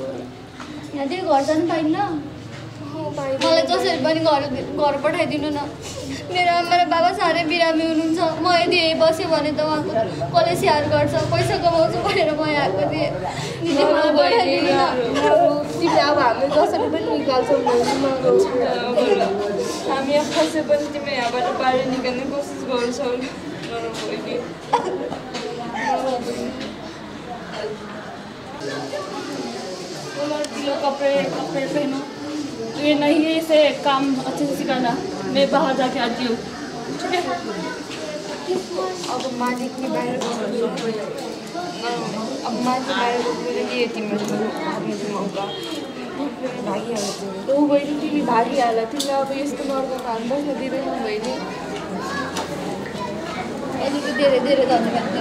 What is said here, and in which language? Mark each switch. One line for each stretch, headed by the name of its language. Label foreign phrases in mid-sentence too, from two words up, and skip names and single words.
Nepali: यहाँ त्यही घर जानु पाइन्न मलाई जसरी पनि घर पठाइदिनु न मेरो आमा र बाबा साह्रै बिरामी हुनुहुन्छ म यदि यही बसेँ भने त उहाँको कसले स्याहार गर्छ पैसा कमाउँछु भनेर म यहाँ आएको थिएँ दिदी मलाई पठाइदिनु न तिमीले अब हामीले जसरी पनि निकाल्छौँ हामी यहाँ फसे पनि तिमी यहाँबाट बाहिर निकाल्ने कोसिस गर्छौ
Hindi: किलो कपड़े पहनो ये नहीं है इसे काम अच्छे से सिखाना मैं बाहर जाके आती हूँ ठीक है
Nepali: अब मालिक नि बाहिर बस्नु अब मान्छे बाहिर बस्नु के तिम्रो मौका भागिहाल्छ ऊ बहिनी तिमी भागिहाल तिमीले अब यस्तो नर्को काम बस्न दिँदैन बहिनी अलिकति धेरै धेरै धन्यवाद